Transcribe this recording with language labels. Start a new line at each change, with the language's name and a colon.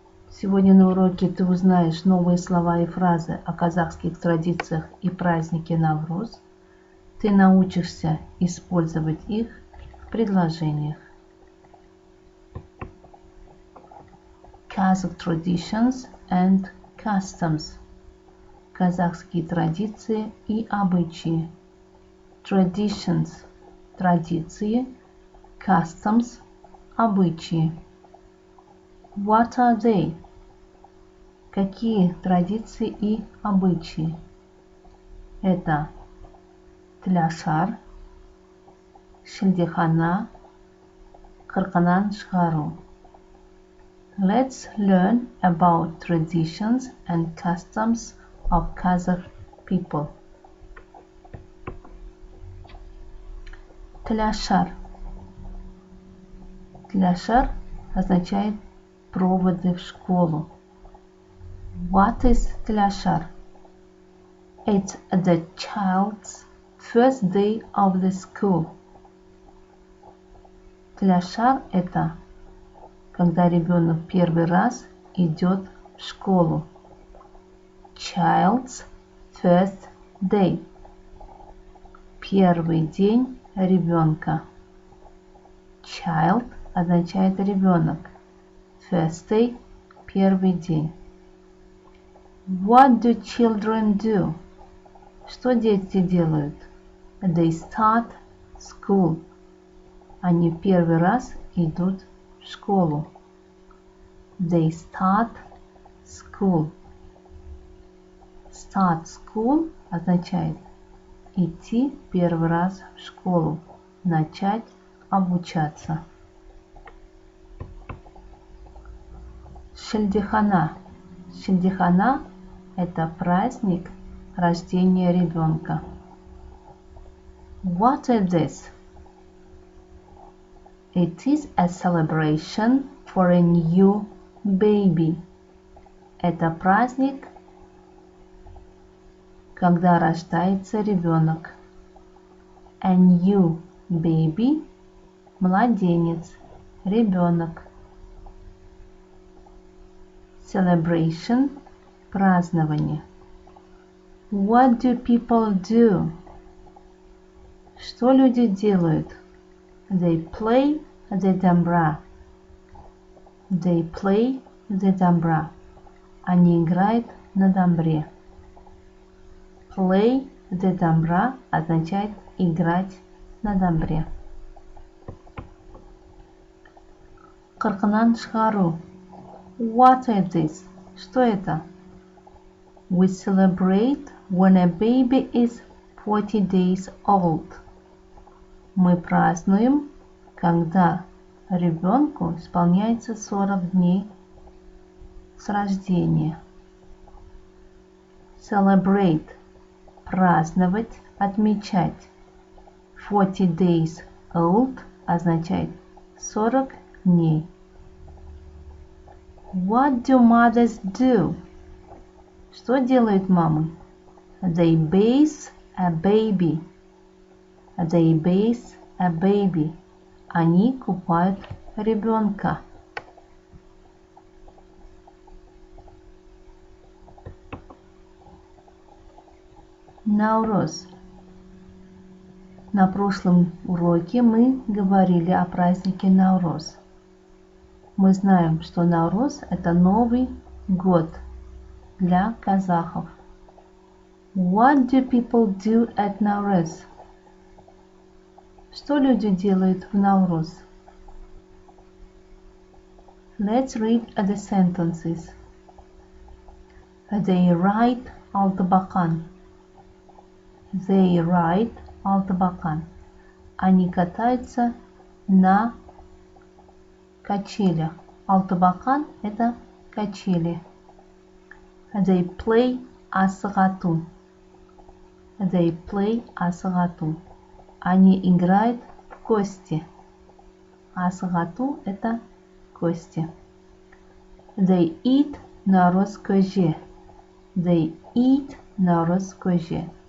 Russian: Сегодня на уроке ты узнаешь новые слова и фразы о казахских традициях и празднике Навруз. Ты научишься использовать их в предложениях.
English: Kazakh traditions and customs.
Russian: Казахские традиции и обычаи. Traditions – традиции, customs – обычаи.
English: What are they?
Russian: Какие традиции и обычаи? Это тляшар, шілдехана, қырқынан шығару.
English: Let's learn about traditions and customs of Kazakh people.
Russian: Тляшар. Тляшар означает проводы в школу.
English: What is тляшар? It's the child's first day of the school.
Russian: Тляшар – это когда ребенок первый раз идет в школу.
English: Child's first day.
Russian: Первый день ребенка. Child означает ребенок.
English: First day
Russian: – первый день.
English: What do children do?
Russian: Что дети делают?
English: They start school.
Russian: Они первый раз идут в школу.
English: They start school. Start school
Russian: означает идти первый раз в школу, начать обучаться. Шілдехана. Шілдехана – это праздник рождения ребенка.
English: What is this? It is a celebration for a new baby.
Russian: Это праздник, когда рождается ребенок.
English: A new baby
Russian: – младенец, ребенок. Celebration – празднование.
English: What do people do?
Russian: Что люди делают?
English: They play the damra. They play the damra.
Russian: Они играют на дамбре.
English: Play the damra
Russian: означает играть на дамбре.
English: Қырқынан шығару. What is this?
Russian: Что это?
English: We celebrate when a baby is 40 days old.
Russian: Мы празднуем, когда ребенку исполняется 40 дней с рождения. Celebrate – праздновать, отмечать.
English: 40 days old
Russian: означает 40 дней.
English: What do mothers do?
Russian: Что делают мамы?
English: They bathe a baby. They bathe a baby.
Russian: Они купают ребенка. Навруз. На прошлом уроке мы говорили о празднике Навруз. Мы знаем, что Навруз – это Новый год для казахов.
English: What do people do at Nowruz?
Russian: Что люди делают в Навруз?
English: Let's read the sentences. They ride алтыбақан. They ride алтыбақан.
Russian: Они катаются на качелях. Алтыбақан – это качели.
English: They play
Russian: асығату.
English: They play
Russian: асыгату. Они играют в кости. Асыгату – это кости.
English: They eat
Russian: нароз көже.
English: They eat нароз көже.